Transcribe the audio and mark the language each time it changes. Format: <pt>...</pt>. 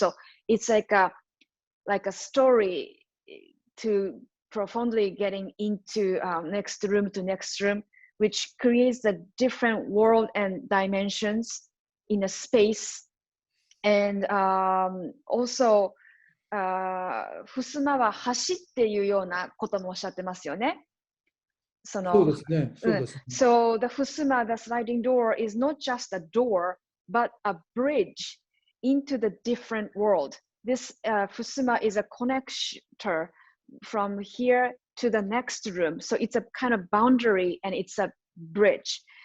<en>So it's like a story to profoundly getting into next room to next room, which creates a different world and dimensions in a space. And also</en> <ja>襖は橋っていうようなこともおっしゃってますよね。そうですね。そうですね。</ja> <en>So the fusuma, the sliding door, is not just a door, but a bridge into the different world. This fusuma is a connector from here to the next room. So it's a kind of boundary and it's a bridge.</en>